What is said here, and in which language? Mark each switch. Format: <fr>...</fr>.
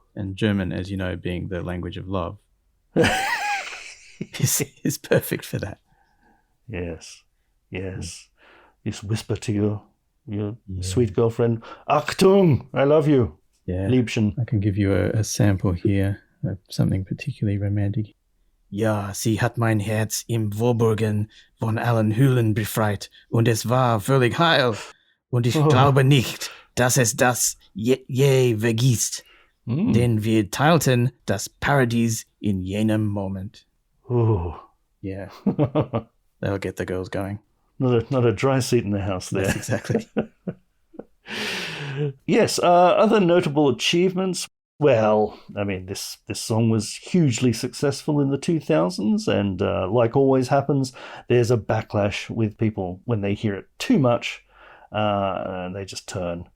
<en>And German, as you know, being the language of love, is perfect for that. Yes. Just whisper to your sweet girlfriend, Achtung, I love you. Yeah.</en> <de>Liebchen.</de> <en>I can give you a sample here of something particularly romantic.</en> <de>Ja, sie hat mein Herz im Wohlburgen von allen Hüllen befreit und es war völlig heil. Und ich glaube nicht, dass es das je vergisst. Denn wir teilten das Paradies in jenem Moment.</de> <en>Oh. Yeah. That'll get the girls going. Not a dry seat in the house there. Yes, exactly. Yes, other notable achievements. Well, I mean, this song was hugely successful in the 2000s, and like always happens, there's a backlash with people when they hear it too much, and they just turn.</en>